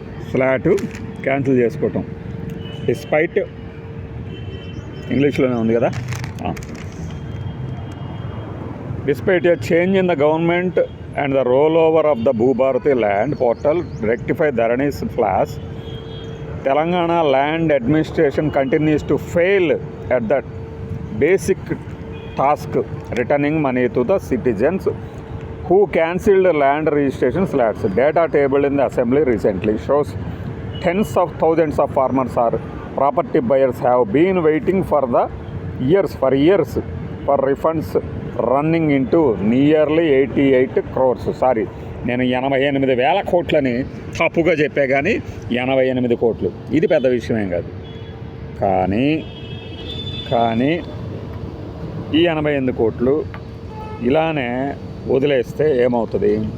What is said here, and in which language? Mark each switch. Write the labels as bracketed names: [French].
[Telugu] Slot cancel చేసుకోవటం despite ఇంగ్లీష్లోనే ఉంది కదా. [English] Despite a change in the government and the roll over of the Bhubharati land portal rectify Dharani's flaws. Telangana land administration continues to fail at that basic task, returning money to the citizens who cancelled land registration slats. Data tabled in the assembly recently shows tens of thousands of farmers or property buyers have been waiting for years for refunds running into nearly 88 crores. [Telugu] Sorry, నేను 88,000 కోట్లని తప్పుగా చెప్పా, కానీ 88 కోట్లు ఇది పెద్ద విషయమేం కాదు. కానీ ఈ 88 కోట్లు ఇలానే వదిలేస్తే ఏమవుతుంది?